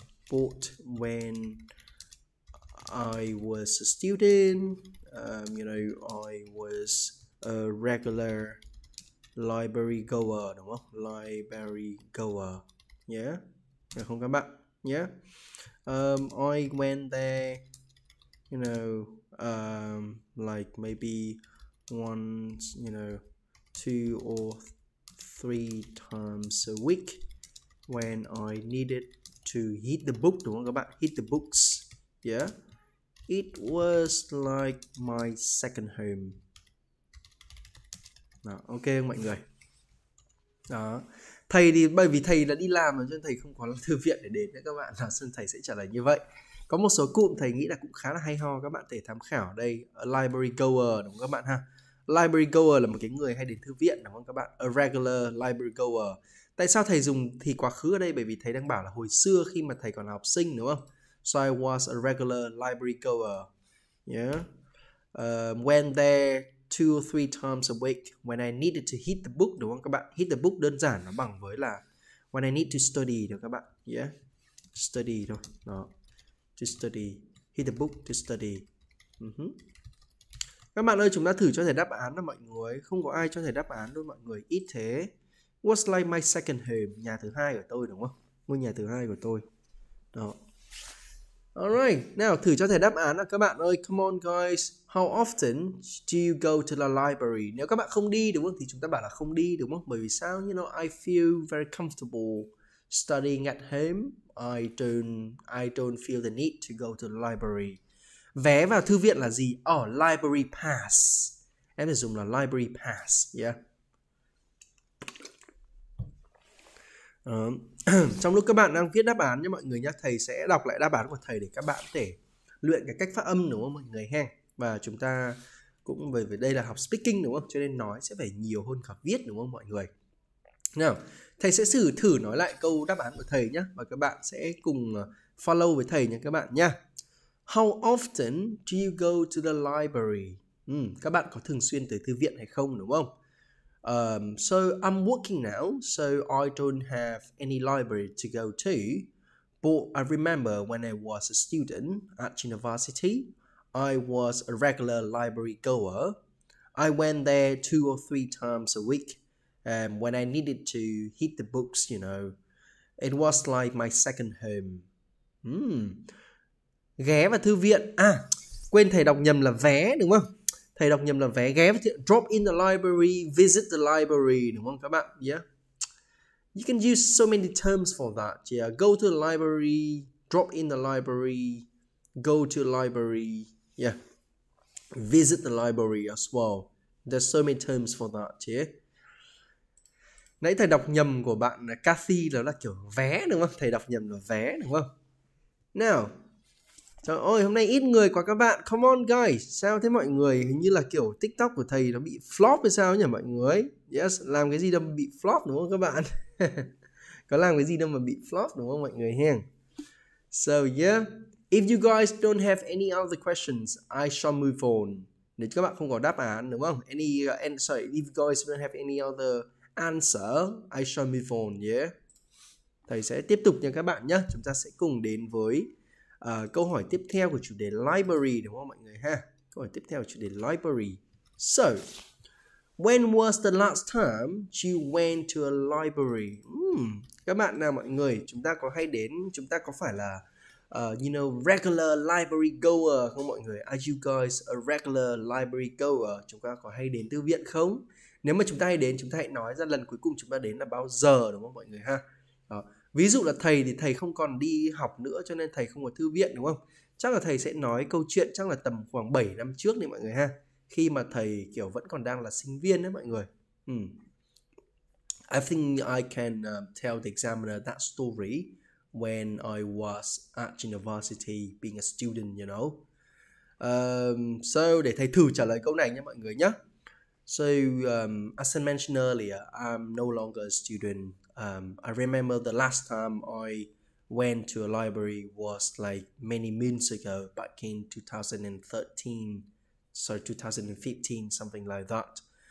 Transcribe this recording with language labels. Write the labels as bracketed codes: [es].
[en] But when I was a student, you know, I was a regular library goer [vi] đúng không? [en] Library goer, yeah, [vi] được không các bạn? [en] Yeah, I went there, you know, like maybe once, you know, 2 or 3 times a week when I needed to hit the book [vi] đúng không các bạn? [en] Hit the books, yeah. It was like my second home. [vi] Đó, ok không mọi người? Đó. Thầy thì bởi vì thầy đã đi làm rồi cho nên thầy không có thư viện để đến nữa các bạn. Là nên thầy sẽ trả lời như vậy. Có một số cụm thầy nghĩ là cũng khá là hay ho, các bạn thể tham khảo đây. [en] A library goer [vi] đúng không các bạn ha? Library goer là một cái người hay đến thư viện đúng không các bạn? [en] A regular library goer. [vi] Tại sao thầy dùng thì quá khứ ở đây? Bởi vì thầy đang bảo là hồi xưa khi mà thầy còn là học sinh đúng không? [en] So I was a regular library goer. Yeah. Went there 2 or 3 times a week when I needed to hit the book [vi] đúng không các bạn? [en] Hit the book [vi] đơn giản nó bằng với là [en] when I need to study [vi] được các bạn. [en] Yeah. Study thôi. Đó. To study. Hit the book to study. [vi] Các bạn ơi, chúng ta thử cho thầy đáp án đó mọi người. Không có ai cho thầy đáp án đâu mọi người. Ít thế. [en] What's like my second home? [vi] Nhà thứ hai của tôi đúng không? Ngôi nhà thứ hai của tôi. Đó. Alright, nào thử cho thầy đáp án nào các bạn ơi. [en] Come on guys. How often do you go to the library? [vi] Nếu các bạn không đi đúng không thì chúng ta bảo là không đi đúng không? Bởi vì sao? [en] You know, I feel very comfortable studying at home. I don't feel the need to go to the library. [vi] Vé vào thư viện là gì? Library pass. Em phải dùng là library pass, yeah. Trong lúc các bạn đang viết đáp án nha mọi người nhé, thầy sẽ đọc lại đáp án của thầy để các bạn có thể luyện cái cách phát âm đúng không mọi người ha. Và chúng ta cũng bởi vì đây là học speaking đúng không, cho nên nói sẽ phải nhiều hơn cả viết đúng không mọi người. Nào, thầy sẽ thử nói lại câu đáp án của thầy nhé, và các bạn sẽ cùng follow với thầy nha các bạn nha. [en] How often do you go to the library? [vi] Các bạn có thường xuyên tới thư viện hay không đúng không? [en] So I'm working now, so I don't have any library to go to. But I remember when I was a student at university, I was a regular library goer. I went there 2 or 3 times a week. When I needed to hit the books, you know, it was like my second home. [vi] Ghé vào thư viện. Quên, thầy đọc nhầm là vé đúng không? Thầy đọc nhầm là vé. Ghé vào thư viện, [en] drop in the library, visit the library [vi] đúng không các bạn? [en] Yeah. You can use so many terms for that. Yeah, go to the library, drop in the library, go to the library. Yeah. Visit the library as well. There's so many terms for that, yeah. [vi] Nãy thầy đọc nhầm của bạn Cathy đó là kiểu vé đúng không? Thầy đọc nhầm là vé đúng không? Nào. Trời ơi, hôm nay ít người quá các bạn. [en] Come on guys. [vi] Sao thế mọi người? Hình như là kiểu TikTok của thầy nó bị flop hay sao nhỉ mọi người? Yes, làm cái gì đâu mà bị flop đúng không các bạn? Có làm cái gì đâu mà bị flop đúng không mọi người hen? [en] So yeah, if you guys don't have any other questions, I shall move on. [vi] Nếu các bạn không có đáp án đúng không? [en] Sorry, if you guys don't have any other answer, I shall move on, yeah. [vi] Thầy sẽ tiếp tục nha các bạn nhé. Chúng ta sẽ cùng đến với câu hỏi tiếp theo của chủ đề library đúng không mọi người ha? Câu hỏi tiếp theo của chủ đề library. [en] So, when was the last time you went to a library? [vi] Các bạn nào mọi người, chúng ta có hay đến, chúng ta có phải là regular library goer không mọi người? [en] Are you guys a regular library goer? [vi] Chúng ta có hay đến thư viện không? Nếu mà chúng ta hay đến, chúng ta hãy nói ra lần cuối cùng chúng ta đến là bao giờ đúng không mọi người ha? Đó. Ví dụ là thầy thì thầy không còn đi học nữa cho nên thầy không có thư viện đúng không? Chắc là thầy sẽ nói câu chuyện chắc là tầm khoảng 7 năm trước đấy mọi người ha. Khi mà thầy kiểu vẫn còn đang là sinh viên đấy mọi người. [en] I think I can tell the examiner that story when I was at university being a student, you know. [vi] So để thầy thử trả lời câu này nha mọi người nhé. [en] So as I mentioned earlier, I'm no longer a student. I remember the last time I went to a library was like many months ago, back in 2013, so 2015, something like that.